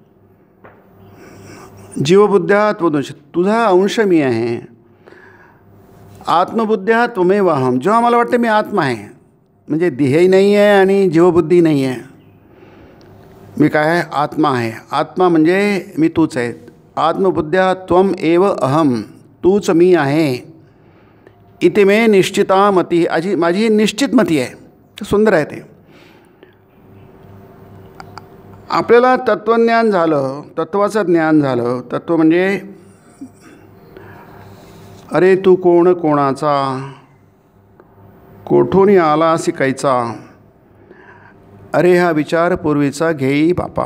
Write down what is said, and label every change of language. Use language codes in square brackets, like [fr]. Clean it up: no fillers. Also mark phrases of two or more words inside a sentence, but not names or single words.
[sa] जीवबुद्ध्या त्वदंश, [mr] तुझा अंश मी आहे. [sa] आत्मबुद्ध्या त्वमेवाहम. [mr] जेव्हा मला वाटतं मी आत्मा आहे, म्हणजे देहही नाही आहे आणि जीवबुद्धी नाही आहे, मी काय आहे? आत्मा आहे. आत्मा म्हणजे मी तूच आहे. [sa] आत्मबुद्ध्या त्वम एव अहम, [mr] तूच मी आहे. [sa] इति मे निश्चिता मती, [mr] माझी निश्चित मती आहे. सुंदर आहे ते. आपल्याला तत्त्वज्ञान झालं, तत्त्वाचं ज्ञान झालं. तत्त्व म्हणजे अरे तू कोण कोणाचा, कोठून आलासी कैचा, अरे हा विचार पूर्वीचा घेई बापा.